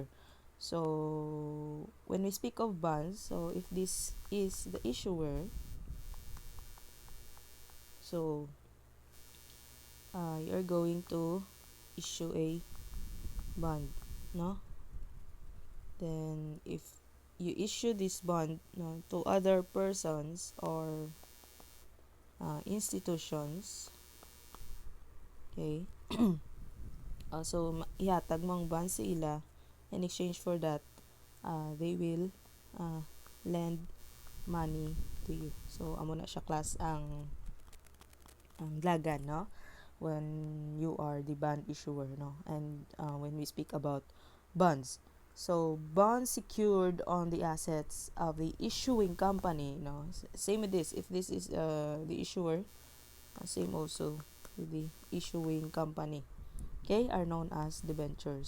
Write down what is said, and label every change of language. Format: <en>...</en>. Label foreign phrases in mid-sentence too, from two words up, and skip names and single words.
<en>So when we speak of bonds, so if this is the issuer, so you're going to issue a bond, no? Then if you issue this bond, no, to other persons or institutions, okay, so</en> <hil>ihatag mong bond sa ila.</hil> <en>In exchange for that, they will lend money to you.</en> <hil>So amo na siya class ang lagan, no,</hil> <en>when you are the bond issuer, no. And when we speak about bonds, so bonds secured on the assets of the issuing company, no, same with this. If this is the issuer, same also with the issuing company, okay, are known as debentures.</en>